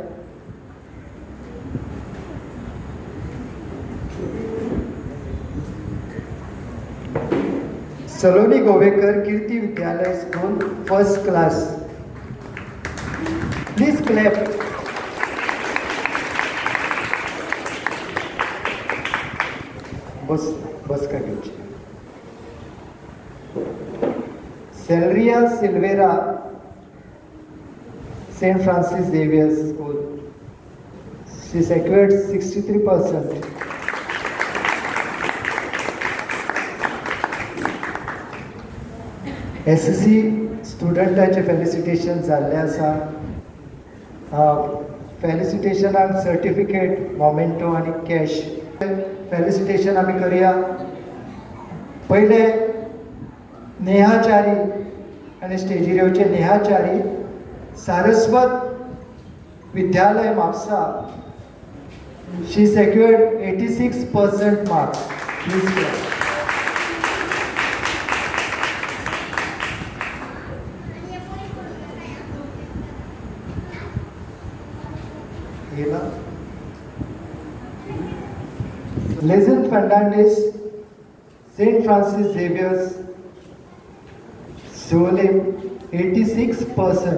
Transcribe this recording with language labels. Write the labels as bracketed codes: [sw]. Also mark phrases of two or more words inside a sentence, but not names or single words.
[kok] सलोनी गोवेकर कीर्ति विद्यालय [en] school 1st class. please clap. [kok] बस का घेवची. सेल्रिया सिल्वेरा सेंट फ्रांसिस झेवियर स्कूल. [en] शी secured 63%. [kok] SSC स्टुडंटाचे फेलिसिटेशन जाल्ले आसा. फेलिसिटेशनाक [en] certificate, memento [kok] आनी कॅश. फेलिसिटेशन आमी करया. पहिले नेहाचारी आनी स्टेजीर येवचे नेहाचारी सारस्वत विद्यालय म्हापसा. [en] शी secured 86% marks. Please clap. Lezen Fernandez, Saint Francis Xavier's, Solim, 86%.